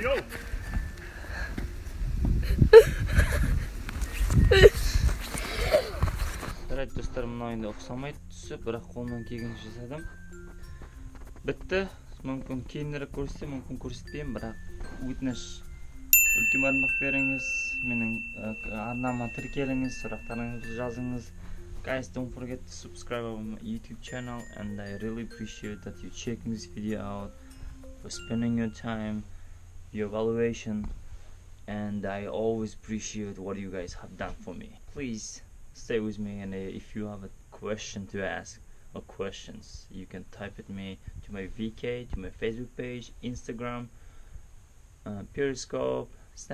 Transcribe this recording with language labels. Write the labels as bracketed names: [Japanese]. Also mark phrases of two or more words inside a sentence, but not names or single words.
[Kazakh] Жарайды достар, мына енді ұқсамайды түсі, бірақ қолымнан келгенше жасадым. Бітті. Мүмкін кейінірек көрсетем, мүмкін көрсетпеймін, бірақ өтініш үлкен бармақ беріңіз, менің арнама тіркеліңіз, сұрақтарыңызды жазыңыз. [English] Guys, don't forget to subscribe on my YouTube channel, and I really appreciate that you're checking this video out, for spending your time, your evaluation, and I always appreciate what you guys have done for me. Please stay with me, and if you have a question to ask or questions, you can type it me to my VK, to my Facebook page, Instagram, Periscope, Snapchat.